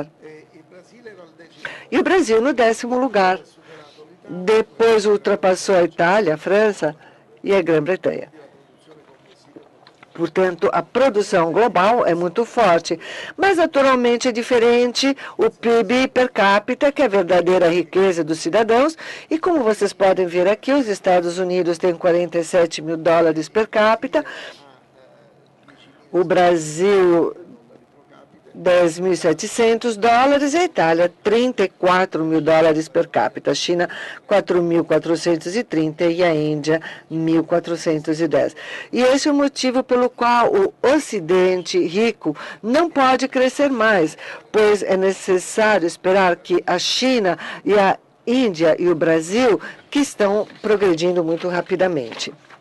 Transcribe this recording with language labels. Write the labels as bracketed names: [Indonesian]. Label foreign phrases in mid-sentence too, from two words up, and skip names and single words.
[Portuguese] E o Brasil no 10º lugar. Depois ultrapassou a Itália, a França e a Grã-Bretanha. Portanto, a produção global é muito forte, mas naturalmente é diferente o PIB per capita, que é a verdadeira riqueza dos cidadãos, e como vocês podem ver aqui, os Estados Unidos têm 47 mil dólares per capita, o Brasil 10.700 dólares, a Itália 34 mil dólares per capita, a China 4.430 e a Índia 1.410. E esse é o motivo pelo qual o Ocidente rico não pode crescer mais, pois é necessário esperar que a China e a Índia e o Brasil, que estão progredindo muito rapidamente.